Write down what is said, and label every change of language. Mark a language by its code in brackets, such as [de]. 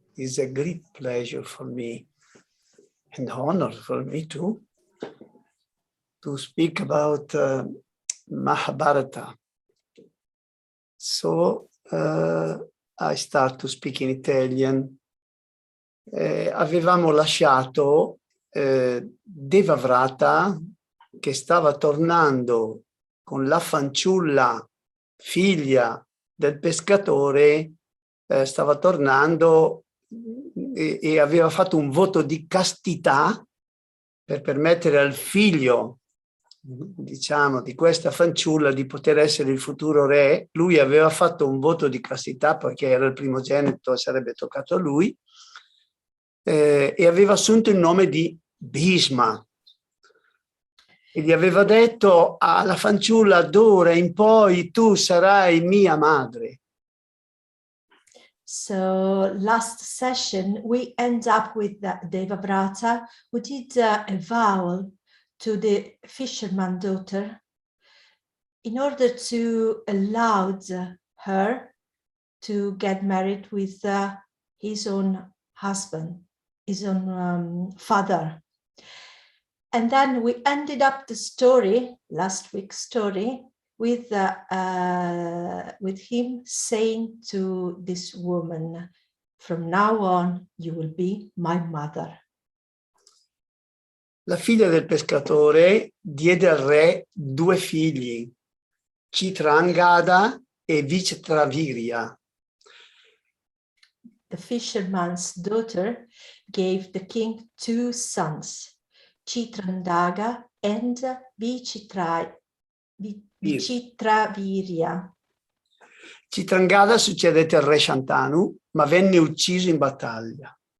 [en] It's a great pleasure for me and honor for me too to speak about Mahabharata. So I start to speak in Italian. [it] Avevamo lasciato Devavrata che stava tornando con la fanciulla figlia del pescatore, stava tornando e aveva fatto un voto di castità per permettere al figlio, diciamo, di questa fanciulla di poter essere il futuro re. Lui aveva fatto un voto di castità perché era il primogenito e sarebbe toccato a lui, e aveva assunto il nome di Bhisma e gli aveva detto alla fanciulla: d'ora in poi tu sarai mia madre. [en] So last session we end up with Devavrata, who did a vow to the fisherman daughter in order to allow her to get married with his own husband, his own father. And then we ended up the story, last week's story, with him saying to this woman, from now on you will be my mother. [it] La figlia del pescatore diede al re due figli, Chitrangada e Vichitravirya. [en] The fisherman's daughter gave the king two sons, Chitrandaga and Vichitravirya. [it] Chitrangada succedette al re Shantanu, ma venne ucciso in battaglia.